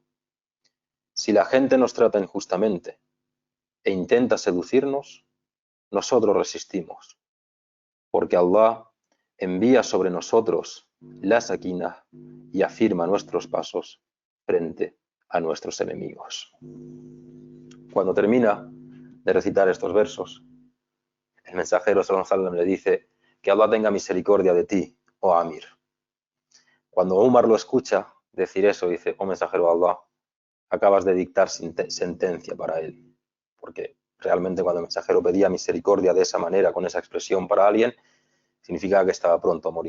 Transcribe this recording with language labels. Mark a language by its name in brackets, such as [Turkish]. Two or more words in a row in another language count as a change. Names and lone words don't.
[Spanish] Si la gente nos trata injustamente e intenta seducirnos, nosotros resistimos, porque Allah envía sobre nosotros la sakinah y afirma nuestros pasos frente a nuestros enemigos. Cuando termina de recitar estos versos, el mensajero [Arabic] صلى الله عليه وسلم [Spanish] le dice: que Allah tenga misericordia de ti, oh Amir. Cuando Umar lo escucha decir eso, dice: oh mensajero de Allah, acabas de dictar sentencia para él. Porque realmente cuando el mensajero pedía misericordia de esa manera, con esa expresión para alguien, significaba que estaba pronto a morir.